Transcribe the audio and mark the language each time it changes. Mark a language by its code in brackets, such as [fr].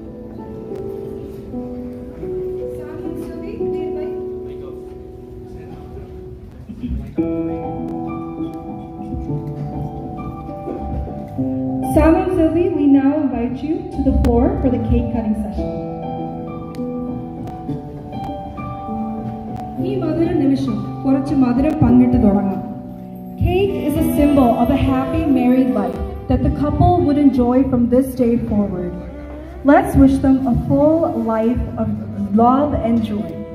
[en] Samu and Silvi, they invite. Samu and Silvi, we now invite you to the floor for the cake cutting session. [ml] ഈ മധുര നിമിഷം കുറച്ച് മധുരം പങ്കിട്ട് തുടങ്ങാം. [en] Cake is a symbol of a happy married life that the couple would enjoy from this day forward. Let's wish them a full life of love and joy.